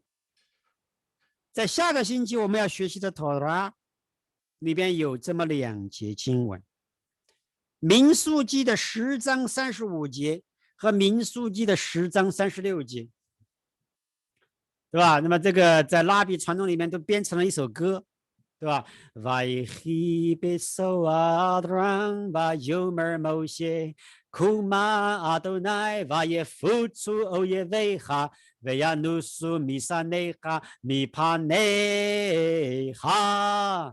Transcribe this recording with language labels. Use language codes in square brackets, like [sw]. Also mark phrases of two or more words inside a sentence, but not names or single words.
[zh] 在下个星期我们要学习的托拉里边有这么2节经文，民数记的10章35节和民数记的10章36节，对吧？那么这个在拉比传统里面都编成了一首歌，对吧 ？ [he] ויהי בנסע הארן ויאמר משה קומה יהוה ויפצו איביך וינסו משנאיך מפניך.